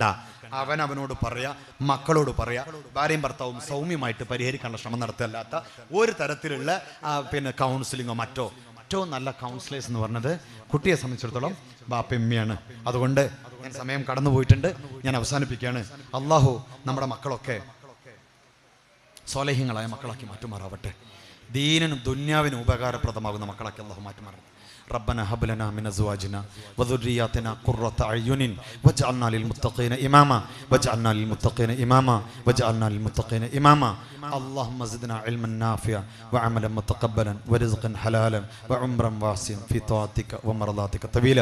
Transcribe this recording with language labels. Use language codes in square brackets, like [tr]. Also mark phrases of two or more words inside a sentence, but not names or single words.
[ml] അവനോട് പറയാ, മക്കളോട് പറയാ, ഭാര്യയും ഭർത്താവും സൗമ്യമായിട്ട് പരിഹരിക്കാനുള്ള ശ്രമം നടത്തല്ലാത്ത ഒരു തരത്തിലുള്ള കൗൺസിലിങ്ങോ മറ്റോ നല്ല കൗൺസിലേഴ്സ് എന്ന് പറഞ്ഞത് കുട്ടിയെ സംബന്ധിച്ചിടത്തോളം ബാപ്പയമ്മയാണ്. അതുകൊണ്ട് ഞാൻ സമയം കടന്നു പോയിട്ടുണ്ട്, ഞാൻ അവസാനിപ്പിക്കുകയാണ്. അള്ളാഹു നമ്മുടെ മക്കളൊക്കെ സ്വാലിഹ്യങ്ങളായ മക്കളാക്കി മാറ്റുമാറാവട്ടെ. ദീനിനും ദുന്യാവിനും ഉപകാരപ്രദമാകുന്ന മക്കളാക്കി അള്ളാഹു മാറ്റുമാറാവട്ടെ. [ar] ربنا هب لنا من ازواجنا وذرياتنا قرة اعين واجعلنا للمتقين اماما اللهم زدنا علما نافعا وعملا متقبلا ورزقا حلالا وعمرا واسعا في طاعتك ومرضاتك طويلا.